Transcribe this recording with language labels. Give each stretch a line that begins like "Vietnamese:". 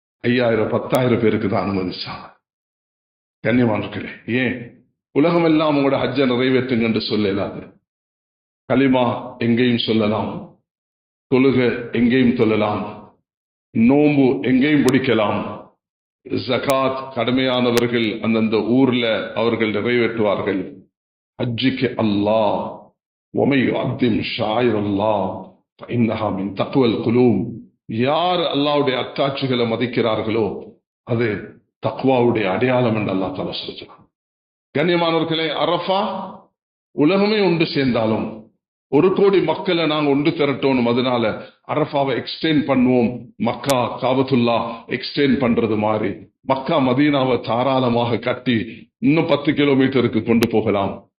Tamil: 5000 10,000 பேருக்கு தான் அனுமதிச்சாங்க. கண்ணியமானவர்களே, ஏன் உலகம் எல்லாம் உங்களோட ஹஜ்ஜை நிறைவேற்றுங்க என்று சொல்லலாது. கலிமா எங்கேயும் சொல்லலாம், தொழுக எங்கேயும் சொல்லலாம், நோன்பு எங்கேயும் பிடிக்கலாம், ஜகாத் கடமையானவர்கள் அந்தந்த ஊர்ல அவர்கள் நிறைவேற்றுவார்கள். ஹஜ்ஜுக்கு அல்லாஹ்
Arabic: وَمَن يُعَظِّمْ شَعَائِرَ اللَّهِ فَإِنَّهَا مِن تَقْوَى الْقُلُوبِ.
Tamil: யார் அல்லாஹ்வுடைய அத்தாட்சிகளை மதிக்கிறார்களோ அது தக்வாவுடைய அடையாளம் என்று அல்லாஹ் தஆலா சொல்கிறார். கண்ணியமானவர்களே, அரஃபா உலகமே ஒன்று சேர்ந்தாலும் 1 கோடி மக்களை நாங்க ஒன்று திரட்டணும். அதனால அரஃபாவை எக்ஸ்டெண்ட் பண்ணுவோம். மக்கா காபத்துல்லா எக்ஸ்டெண்ட் பண்றது மாதிரி மக்கா மதீனாவை தாராளமாக கட்டி இன்னும் 10 கிலோமீட்டருக்கு கொண்டு போகலாம்.